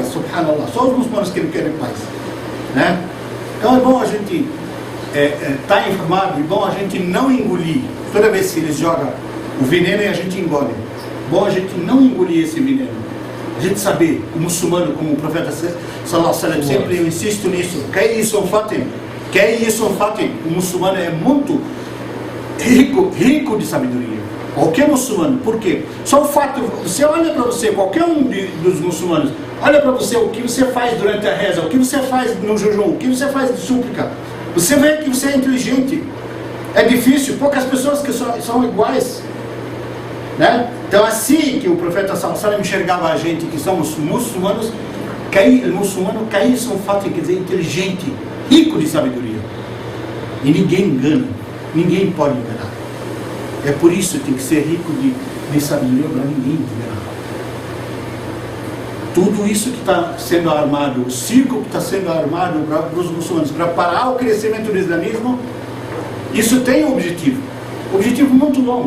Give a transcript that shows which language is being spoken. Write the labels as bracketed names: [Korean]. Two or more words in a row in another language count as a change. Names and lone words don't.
[Portuguese] Subhanallah, só os muçulmanos que não querem paz. Né? Então é bom a gente estar informado, é bom a gente não engolir. Toda vez que eles jogam o veneno e a gente engole. É bom a gente não engolir esse veneno. A gente saber, o muçulmano, como o profeta [Arabic] صلى الله عليه وسلم, [Portuguese] sempre eu insisto nisso, o muçulmano é muito rico de sabedoria. Qualquer muçulmano, por quê? Só o fato, você olha para você, qualquer um dos muçulmanos, olha para você o que você faz durante a reza, o que você faz no jejum, o que você faz de súplica. Você vê que você é inteligente. É difícil, poucas pessoas que são iguais. Né? Então assim que o profeta [Arabic] صلى الله عليه وسلم [Portuguese] enxergava a gente que somos muçulmanos, o muçulmano são fato, quer dizer, inteligente, rico de sabedoria. E ninguém engana, ninguém pode enganar. É por isso que tem que ser rico de sabedoria para ninguém enganar. Tudo isso que está sendo armado, o circo que está sendo armado para os muçulmanos, para parar o crescimento do islamismo, isso tem um objetivo muito longo.